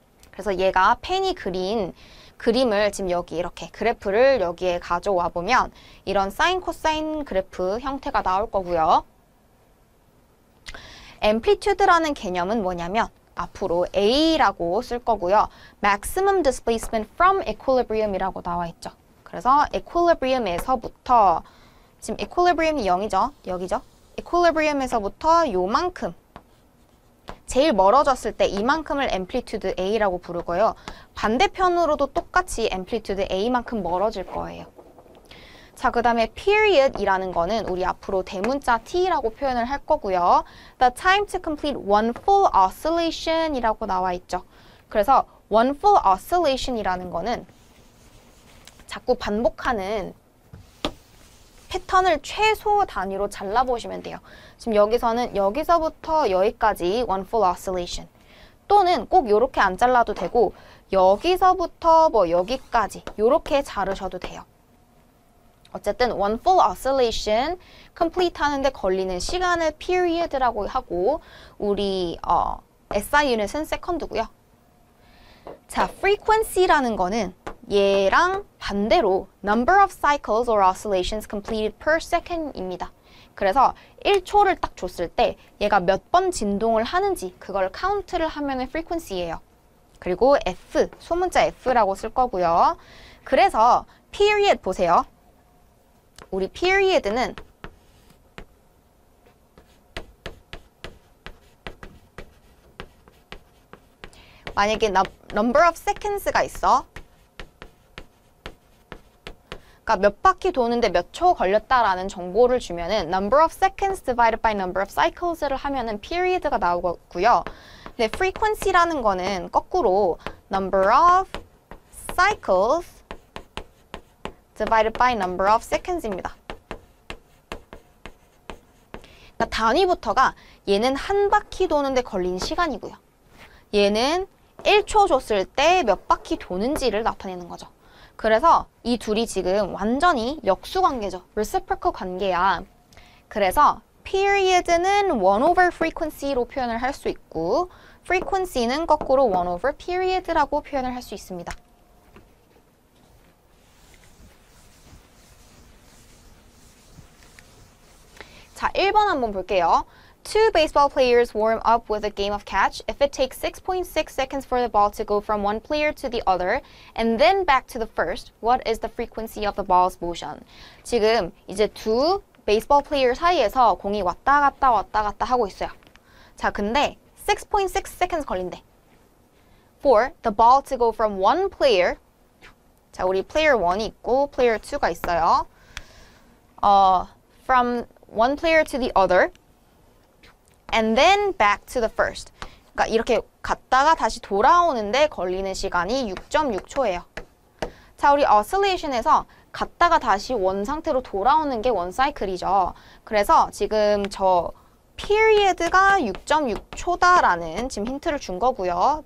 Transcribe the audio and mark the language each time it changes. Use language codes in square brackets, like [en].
[ko] 그래서 얘가 펜이 그린 그림을 지금 여기 이렇게 그래프를 여기에 가져와 보면 이런 사인 코사인 그래프 형태가 나올 거고요. 앰플리튜드라는 개념은 뭐냐면 앞으로 A라고 쓸 거고요. [en] Maximum Displacement from Equilibrium이라고 [ko] 나와 있죠. 그래서 Equilibrium에서부터 지금 Equilibrium이 0이죠. 여기죠. Equilibrium에서부터 요만큼 제일 멀어졌을 때 이만큼을 앰플리튜드 A라고 부르고요. 반대편으로도 똑같이 앰플리튜드 A만큼 멀어질 거예요. 자, 그 다음에 period이라는 거는 우리 앞으로 대문자 T라고 표현을 할 거고요. [en] The time to complete one full oscillation이라고 [ko] 나와 있죠. 그래서 one full oscillation이라는 거는 자꾸 반복하는 패턴을 최소 단위로 잘라보시면 돼요. 지금 여기서는 여기서부터 여기까지 one full oscillation 또는 꼭 이렇게 안 잘라도 되고 여기서부터 뭐 여기까지 이렇게 자르셔도 돼요. 어쨌든 one full oscillation complete 하는데 걸리는 시간을 period라고 하고 우리 SI 유닛은 second고요. 자, frequency라는 거는 얘랑 반대로 [en] number of cycles or oscillations completed per second입니다. [ko] 그래서 1초를 딱 줬을 때 얘가 몇 번 진동을 하는지 그걸 카운트를 하면은 frequency예요. 그리고 F, 소문자 F라고 쓸 거고요. 그래서 period 보세요. 우리 period는 만약에 number of seconds가 있어. 그러니까 몇 바퀴 도는데 몇 초 걸렸다라는 정보를 주면은 [en] number of seconds divided by number of cycles [ko] 를 하면은 period가 나오고요. 근데 frequency라는 거는 거꾸로 [en] number of cycles divided by number of seconds입니다. [ko] 그러니까 단위부터가 얘는 한 바퀴 도는데 걸린 시간이고요. 얘는 1초 줬을 때 몇 바퀴 도는지를 나타내는 거죠. 그래서 이 둘이 지금 완전히 역수관계죠. reciprocal 관계야. 그래서 period는 1 over frequency로 표현을 할 수 있고 frequency는 거꾸로 1 over period라고 표현을 할 수 있습니다. 자, 1번 한번 볼게요. [en] Two baseball players warm up with a game of catch. If it takes 6.6 seconds for the ball to go from one player to the other and then back to the first, what is the frequency of the ball's motion? [ko] 지금 이제 두 베이스볼 플레이어 사이에서 공이 왔다 갔다 하고 있어요. 자, 근데 6.6 seconds 걸린대. [en] For the ball to go from one player, [ko] 자, 우리 player 1이 있고 player 2가 있어요. [en] From one player to the other and then back to the first. [ko] 그러니까 이렇게 갔다가 다시 돌아오는데 걸리는 시간이 6.6초예요. 자, 우리 oscillation에서 갔다가 다시 원 상태로 돌아오는 게 원 사이클이죠. 그래서 지금 저 period가 6.6초다라는 지금 힌트를 준 거고요.